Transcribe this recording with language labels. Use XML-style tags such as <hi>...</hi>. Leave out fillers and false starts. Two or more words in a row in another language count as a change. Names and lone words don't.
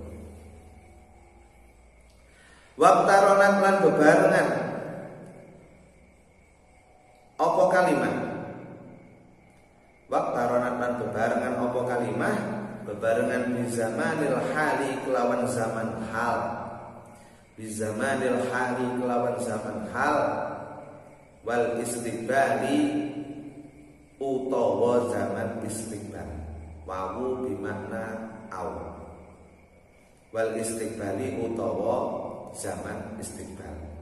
<jv>Waqtaronat lan bebarengan apa kalimah. Waqtaronat lan bebarengan apa kalimah. Bebarengan</jv> <ar>بزمان الحال</ar> <jv>kelawan zaman hal.</jv> <ar>بزمان الحال</ar> <jv>kelawan zaman hal.</jv> <ar>والاستقبال</ar> <jv>utawa zaman istiqbal. Wawu bimakna au.</jv> <ar>والاستقبال</ar> <jv>utawa zaman istiqbal.</jv>